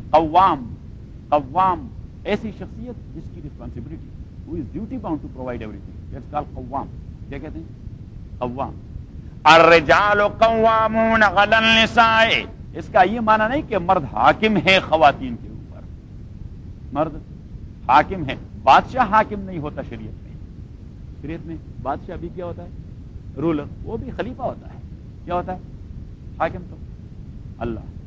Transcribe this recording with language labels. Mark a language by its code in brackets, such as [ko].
[ur] قوام, قوام ایسی شخصیت جس کی responsibility, [en] who is duty bound to provide everything, that's called [ur] قوام. کیا کہتے ہیں؟ قوام. [ar] الرجال قوامون علی النساء, [ur] اس کا یہ معنی نہیں کہ مرد حاکم ہے خواتین کے اوپر. مرد حاکم ہے, بادشاہ حاکم نہیں ہوتا شریعت میں. شریعت میں بادشاہ بھی کیا ہوتا ہے؟ رولر. وہ بھی خلیفہ ہوتا ہے. کیا ہوتا ہے؟ حاکم. تو اللہ,